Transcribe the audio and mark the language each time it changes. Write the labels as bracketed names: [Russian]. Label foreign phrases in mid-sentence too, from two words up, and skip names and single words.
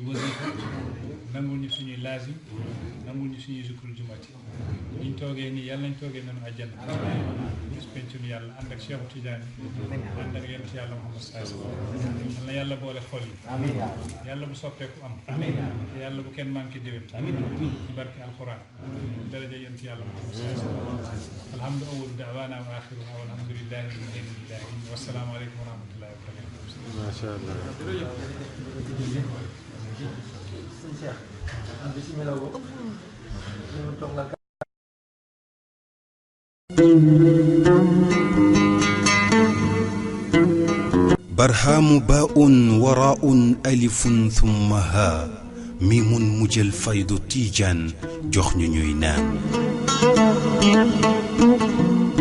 [Wolof] wasifa nangul ñu suñuy laazim nangul ñu suñuy zikrul jumati ñu toogee nii yàlla nañ toogee nañu àjjana bis pencum yàlla ànd ak Cheikh Tidiane ànd ak yonent yàlla Muhammad [Arabic] صلى الله عليه وسلم [Wolof] yal na yàlla boole xol yi yàlla bu soppeeku am yàlla bu kenn manqué déwén ci barke alquran daraja yonent yàlla Muhammad [Arabic] صلى الله عليه وسلم الحمد أول دعوانا وآخرها والحمد لله رب العالمين والسلام عليكم ورحمة الله وبركاته ما شاء الله برهام باء وراء ألف ثم ها ميم مجل فيض تيجان جخن نينان